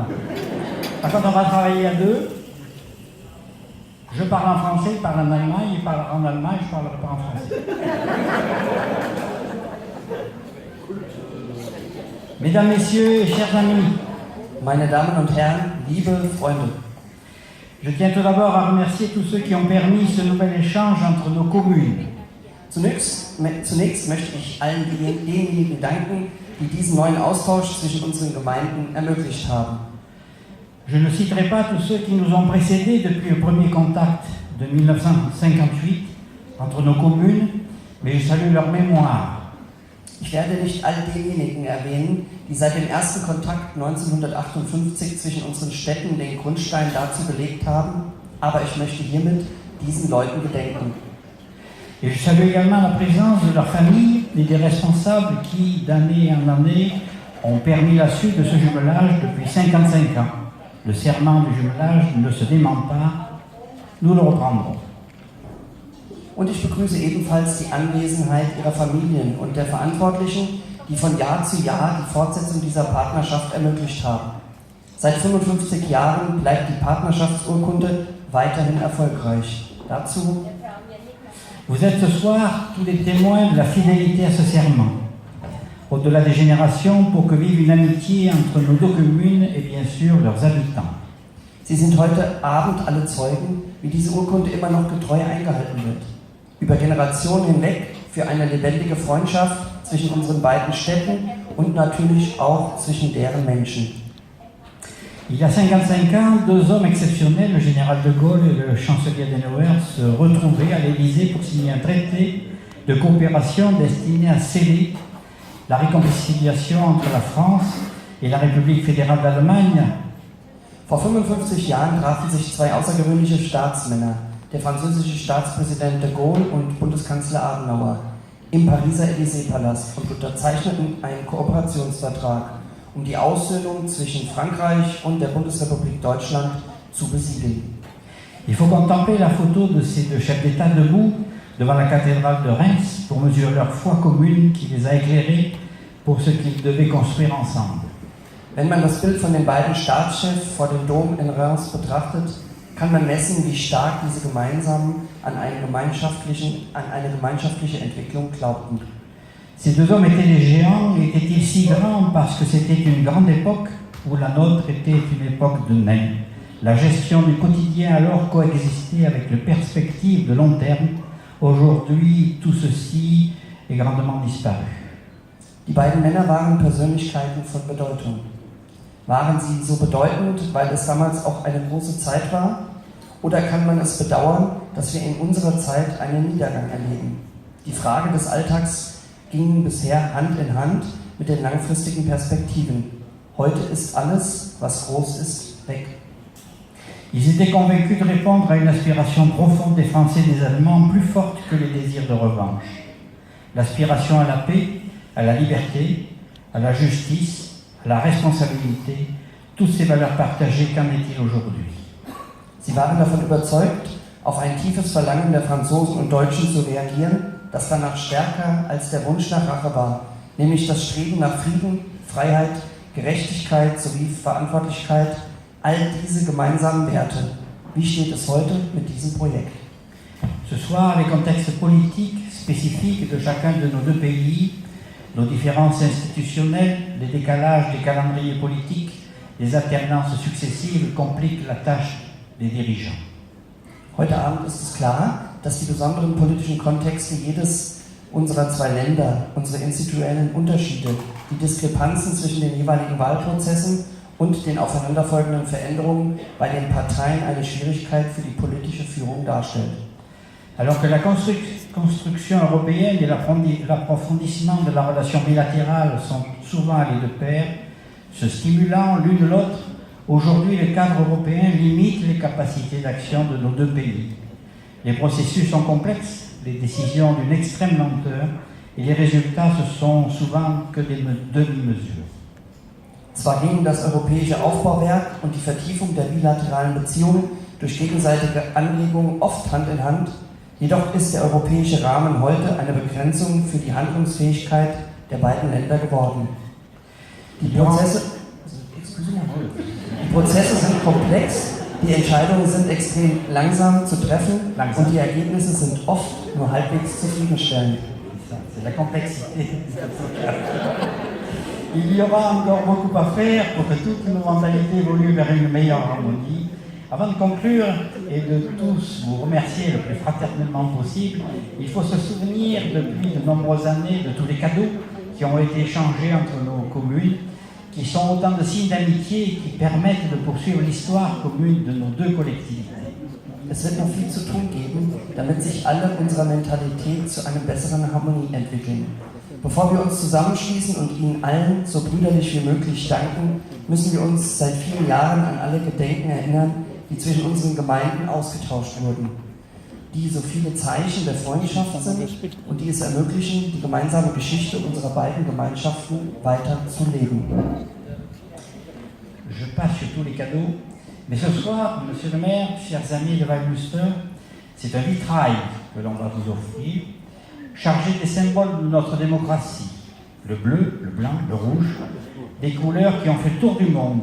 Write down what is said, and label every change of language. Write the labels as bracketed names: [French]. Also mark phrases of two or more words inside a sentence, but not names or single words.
[French] Par contre, on va travailler à deux. Je parle en français, il parle en allemand, il parle en allemand, je ne parlerai pas en français. Mesdames, Messieurs, chers amis, [German] Meine Damen und Herren, liebe Freunde, [French] je tiens tout d'abord à remercier tous ceux qui ont permis ce nouvel échange entre nos communes. [German] zunächst möchte ich allen denjenigen danken, die diesen neuen Austausch zwischen unseren Gemeinden ermöglicht haben. [French] Je ne citerai pas tous ceux qui nous ont précédés depuis le premier contact de 1958 entre nos communes, mais je salue leur mémoire. [German] Ich werde nicht all diejenigen erwähnen, die seit dem ersten Kontakt 1958 zwischen unseren Städten den Grundstein dazu gelegt haben, aber ich möchte hiermit diesen Leuten gedenken. [French] Et je salue également la présence de leurs familles et des responsables qui, d'année en année, ont permis la suite de ce jumelage depuis 55 ans. Le serment du jumelage ne se dément pas, nous le reprendrons. [German] Und ich begrüße ebenfalls die Anwesenheit ihrer Familien und der Verantwortlichen, die von Jahr zu Jahr die Fortsetzung dieser Partnerschaft ermöglicht haben. Seit 55 Jahren bleibt die Partnerschaftsurkunde weiterhin erfolgreich. Dazu: [French] Vous êtes ce soir tous les témoins de la fidélité à ce serment, au-delà des générations, pour que vive une amitié entre nos deux communes et bien sûr leurs habitants. [German] Sie sind heute Abend alle Zeugen, wie diese Urkunde immer noch getreu eingehalten wird. Über Generationen hinweg für eine lebendige Freundschaft zwischen unseren beiden Städten und natürlich auch zwischen deren Menschen. [French] Il y a 55 ans, deux hommes exceptionnels, le général de Gaulle et le chancelier Adenauer, se retrouvaient à l'Élysée pour signer un traité de coopération destiné à sceller la réconciliation entre la France et la République fédérale d'Allemagne. [German] Vor 55 Jahren trafen sich zwei außergewöhnliche Staatsmänner, der französische Staatspräsident de Gaulle und Bundeskanzler Adenauer, im Pariser Élysée-Palast und unterzeichneten einen Kooperationsvertrag, um die Aussöhnung zwischen Frankreich und der Bundesrepublik Deutschland zu besiegeln. [French] Il faut contempler la photo de ces deux chefs d'État debout devant la cathédrale de Reims pour mesurer leur foi commune qui les a éclairés pour ce qu'ils devaient construire ensemble. [German] Wenn man das Bild von den beiden Staatschefs vor dem Dom in Reims betrachtet, kann man messen, wie stark diese gemeinsam an eine gemeinschaftliche Entwicklung glaubten. [French] Ces deux hommes étaient des géants, et étaient-ils si grands parce que c'était une grande époque où la nôtre était une époque de nains. La gestion du quotidien alors coexistait avec les perspectives de long terme. Aujourd'hui, tout ceci est grandement disparu. [German] Die beiden Männer waren Persönlichkeiten von Bedeutung. Waren sie so bedeutend, weil es damals auch eine große Zeit war? Oder kann man es bedauern, dass wir in unserer Zeit einen Niedergang erleben? Die Frage des Alltags ging bisher Hand in Hand mit den langfristigen Perspektiven. Heute ist alles, was groß ist, weg. [French] Ils étaient convaincus de répondre à une aspiration profonde des Français et des Allemands plus forte que les désirs de revanche. L'aspiration à la paix, à la liberté, à la justice, à la responsabilité, toutes ces valeurs partagées, qu'en est-il aujourd'hui? [German] Sie waren davon überzeugt, auf ein tiefes Verlangen der Franzosen und Deutschen zu reagieren, das danach stärker als der Wunsch nach Rache war, nämlich das Streben nach Frieden, Freiheit, Gerechtigkeit sowie Verantwortlichkeit, all diese gemeinsamen Werte. Wie steht es heute mit diesem Projekt? [French] Ce soir, les contextes politiques spécifiques de chacun de nos deux pays, nos différences institutionnelles, les décalages des calendriers politiques, les alternances successives compliquent la tâche des dirigeants. [German] Heute Abend ist es klar, dass die besonderen politischen Kontexte jedes unserer zwei Länder, unsere institutionellen Unterschiede, die Diskrepanzen zwischen den jeweiligen Wahlprozessen und den aufeinanderfolgenden Veränderungen bei den Parteien eine Schwierigkeit für die politische Führung darstellt. [French] Alors que la construction européenne et l'approfondissement de la relation bilatérale sont souvent allés de pair, se stimulant l'une l'autre. Aujourd'hui, le cadre européen limite les capacités d'action de nos deux pays. Les processus sont complexes, les décisions d'une extrême lenteur, et les résultats ce sont souvent que des demi-mesures. [German] Zwar gingen das europäische Aufbauwerk und die Vertiefung der bilateralen Beziehungen durch gegenseitige Anregungen oft Hand in Hand, jedoch ist der europäische Rahmen heute eine Begrenzung für die Handlungsfähigkeit der beiden Länder geworden. Die Prozesse sind komplex, die Entscheidungen sind extrem langsam zu treffen und die Ergebnisse sind oft nur halbwegs zufriedenstellend. [French] C'est la complexité. Il y aura encore beaucoup à faire pour que toutes nos mentalités évoluent vers une meilleure harmonie. Avant de conclure et de tous vous remercier le plus fraternellement possible, il faut se souvenir depuis de nombreuses années de tous les cadeaux qui ont été échangés entre nos communes, qui sont autant de signes d'amitié et qui permettent de poursuivre l'histoire commune de nos deux collectivités. [German] Es wird noch viel zu tun geben, damit sich alle unserer Mentalität zu einer besseren Harmonie entwickeln. Bevor wir uns zusammenschließen und Ihnen allen so brüderlich wie möglich danken, müssen wir uns seit vielen Jahren an alle Gedenken erinnern, die zwischen unseren Gemeinden ausgetauscht wurden, die so viele Zeichen der Freundschaft sind und die es ermöglichen, die gemeinsame Geschichte unserer beiden Gemeinschaften weiter zu leben. [French] Je passe sur tous les cadeaux, mais ce soir, Monsieur le maire, chers amis de Waldmünster, c'est un vitrail que l'on va vous offrir, chargé des symboles de notre démocratie, le bleu, le blanc, le rouge, des couleurs qui ont fait le tour du monde.